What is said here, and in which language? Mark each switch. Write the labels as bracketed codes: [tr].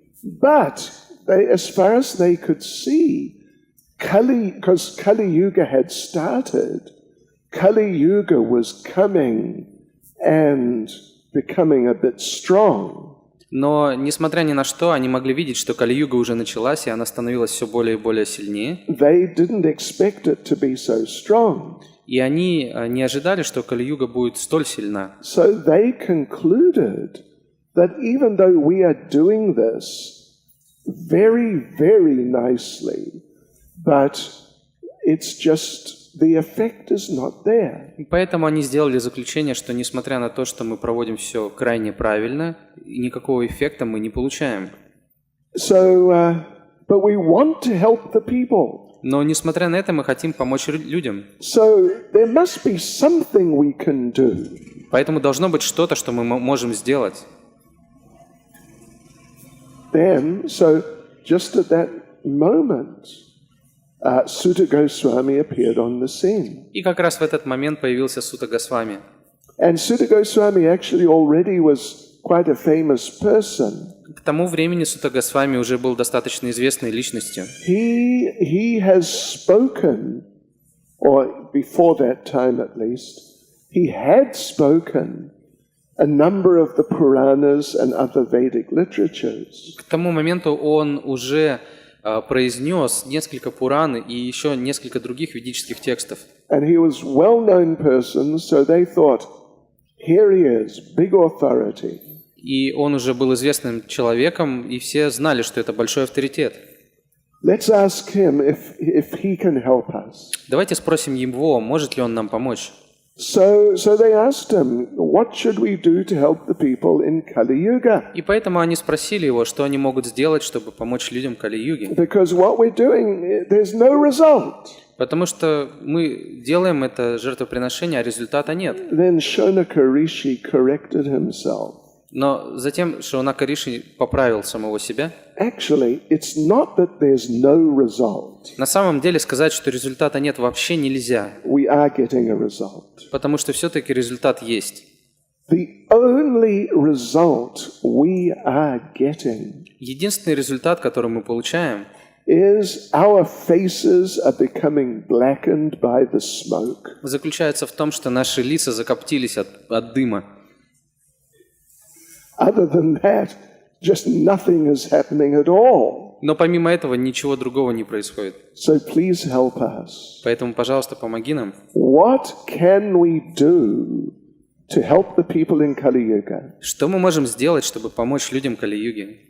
[en] But as far as they could see, because Kali Yuga had started, Kali Yuga was coming and becoming a bit strong. [ru] Но, несмотря ни на что, они могли видеть, что Кали-юга уже началась, и она становилась все более и более сильнее. [en] They didn't expect it to be so strong. [ru] И они не ожидали, что Кали-юга будет столь сильна. [en] So they concluded that even though we are doing this very, very nicely, but it's just the effect is not there. [ru] И поэтому они сделали заключение, что несмотря на то, что мы проводим все крайне правильно, никакого эффекта мы не получаем. [en] So, but we want to help the people. [ru] Но несмотря на это, мы хотим помочь людям. [en] So there must be something we can do. [ru] Поэтому должно быть что-то, что мы можем сделать. [en] Then, so just at that moment, Sutta Goswami appeared on the scene. [ru] И как раз в этот момент появился Сутта Госвами. [en] And Sutta Goswami actually already was quite a famous person. [ru] К тому времени Сутта Госвами уже был достаточно известной личностью. [en] He has spoken, or before that time at least, he had spoken a number of the Puranas and other Vedic literatures. [ru] К тому моменту он уже произнес несколько Пуран и еще несколько других ведических текстов. [en] And he was well-known person, so they thought, here he is, big authority. [ru] И он уже был известным человеком, и все знали, что это большой авторитет. [en] Let's ask him if he can help us. [ru] Давайте спросим его, может ли он нам помочь. [en] So they asked him, what should we do to help the people in Kali Yuga? [ru] И поэтому они спросили его, что они могут сделать, чтобы помочь людям Кали-юги. [en] Because what we're doing, there's no result. [ru] Потому что мы делаем это жертвоприношение, а результата нет. [en] Then Shonaka Rishi corrected himself. [ru] Но затем Шаунaka Риши поправил самого себя. [en] Actually, it's not that there's no result. [ru] На самом деле сказать, что результата нет, вообще нельзя, [en] We are getting a result. [ru] потому что все-таки результат есть. [en] The only result we are getting [ru] Единственный результат, который мы получаем, [en] is our faces are becoming blackened by the smoke. [ru] заключается в том, что наши лица закоптились от дыма. [en] Other than that, just nothing is happening at all. [ru] Но помимо этого ничего другого не происходит. [en] So please help us. [ru] Поэтому, пожалуйста, помоги нам. [en] What can we do to help the people in Kali Yuga [ru] Что мы можем сделать, чтобы помочь людям Кали-юги?